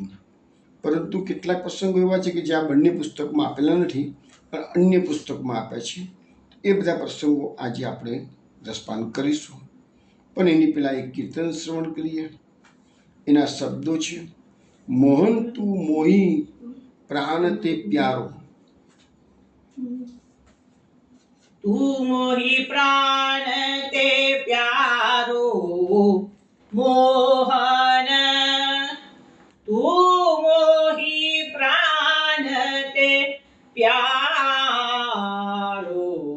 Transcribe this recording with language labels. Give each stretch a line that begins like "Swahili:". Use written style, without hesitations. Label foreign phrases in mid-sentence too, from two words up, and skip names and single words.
Gujarati: પરંતુ કેટલાક પ્રસંગો એવા છે કે જે આ બંને પુસ્તકમાં આપેલા નથી પણ અન્ય પુસ્તકમાં આપ્યા છે। એ બધા પ્રસંગો આજે આપણે રસપાન કરીશું। પણ એની પહેલાં એક કીર્તન શ્રવણ કરીએ। એના શબ્દો છે,
Braj: मोहन तूं मोही प्राण ते प्यारो। तू मोहि प्राण ते प्यारो मोहन, तू मोहि प्राण ते प्यारो।